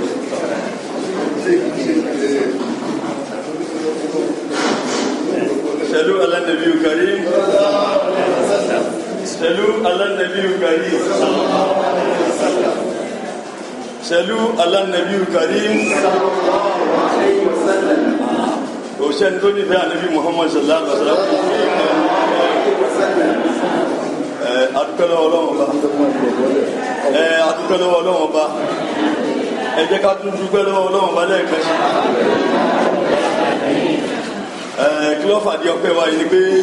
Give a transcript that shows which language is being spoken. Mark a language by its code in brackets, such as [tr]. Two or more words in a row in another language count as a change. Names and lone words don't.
[ar] صلوا على النبي الكريم صلوا على النبي الكريم صلوا على النبي الكريم [yo] òṣèlú tó nífẹ̀ẹ́ ànábì Muhammad [ar] صلى الله عليه وسلم [yo] adúpẹ́lọ́wọ́ Ọlọ́run Ọba ẹ jẹ́ ká tún dúpẹ́ lọ́wọ́ Ọlọ́run Ọba lẹ́ẹ̀kan sí kí ló fàdí ọpẹ́ wa yìí ni pé